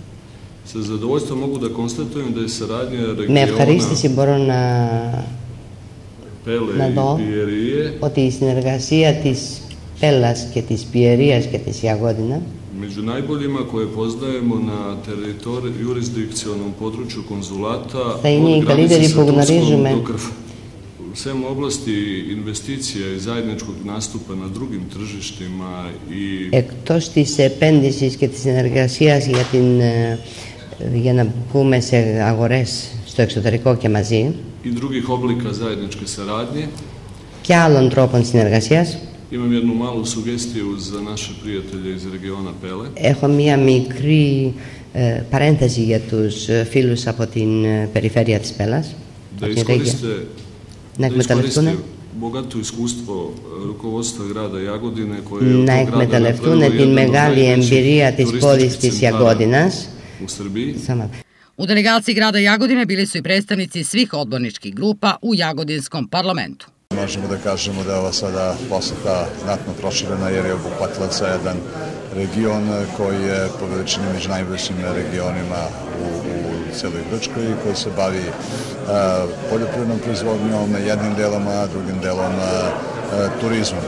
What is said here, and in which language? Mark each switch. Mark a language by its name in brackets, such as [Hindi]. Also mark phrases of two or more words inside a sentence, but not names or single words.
[Greek] Με ευχαρίστηση μπορώ να δω ότι η συνεργασία της Πέλλας και της Πιερίας και της Ιαγώδινα [Serbian] među najboljima koje poznajemo na jurisdikcionom području konzulata od granice sa Turskom do u svem oblasti investicija i zajedničkog nastupa na drugim tržištima i [Greek] εκτός της επένδυσης και της συνεργασίας για να μπούμε σε αγορές στο εξωτερικό και μαζί [Serbian] i drugih oblika zajedničke saradnje [Greek] και άλλων τρόπων συνεργασίας. [Serbian] Imam jednu malu sugestiju za naše prijatelje iz regiona Pele. [Greek] Έχω μία μικρή παρένθεση για τους φίλους από την περιφέρεια της Πέλας. Να εκμεταλλευτούν την μεγάλη εμπειρία της πόλης της Ιαγώδινας. [Serbian] U delegaciji grada Jagodine bili su i predstavnici svih odborničkih grupa u Jagodinskom parlamentu. Možemo da kažemo da je ova sada poseta znatno proširena jer je obuhvatila jedan region koji je po veličini među najvećim regionima u celoj Grčkoj i koji se bavi poljoprivrednom proizvodnjom jednim delom, a drugim delom turizmom.